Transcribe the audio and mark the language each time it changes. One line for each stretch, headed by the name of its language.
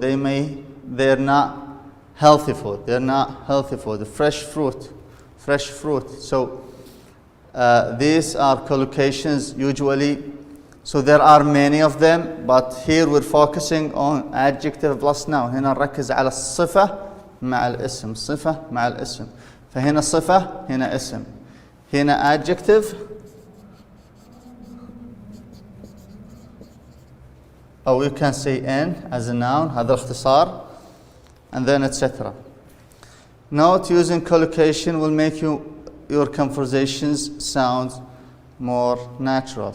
English: They're not healthy food. They're not healthy food. Fresh fruit. So these are collocations usually. So there are many of them, but here we're focusing on adjective plus noun.
Arabic: هنا نركز على الصفة مع الاسم. صفة مع الاسم. فهنا صفة، هنا اسم. هنا
English: adjective or you can say in as a noun.
Arabic: هذا الاختصار.
English: And then etc. Note: using collocation will make your conversations sound more natural.